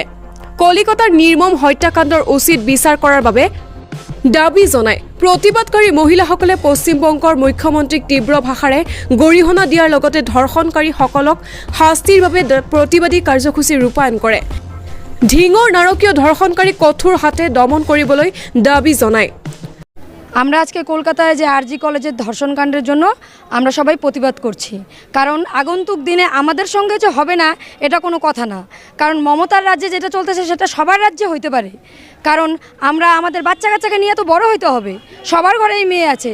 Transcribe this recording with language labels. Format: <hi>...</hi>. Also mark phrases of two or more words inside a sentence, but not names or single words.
<as>কলিকতাৰ নিৰ্মম হত্যাকাণ্ডৰ উচিত বিচাৰ কৰাৰ বাবে দাবী জনায় প্ৰতিবাদকাৰী মহিলাসকলে পশ্চিমবংগৰ মুখ্যমন্ত্ৰীক তীব্ৰ ভাষাৰে গৰিহণা দিয়াৰ লগতে ধৰ্ষণকাৰীসকলক শাস্তিৰ বাবে প্ৰতিবাদী কাৰ্যসূচী ৰূপায়ণ কৰে। ঢিঙৰ নাৰকীয় ধৰ্ষণকাৰী কঠোৰ হাতে দমন কৰিবলৈ দাবী জনায়।</as> <bn>আমরা আজকে কলকাতায় যে আরজি কলেজের ধর্ষণকাণ্ডের জন্য আমরা সবাই প্রতিবাদ করছি, কারণ আগন্তুক দিনে আমাদের সঙ্গে যে হবে না এটা কোনো কথা না। কারণ মমতার রাজ্যে যেটা চলতেছে সেটা সবার রাজ্যে হইতে পারে, কারণ আমরা আমাদের বাচ্চা কাচ্চাকে নিয়ে তো বড় হইতে হবে, সবার ঘরেই মেয়ে আছে।</bn>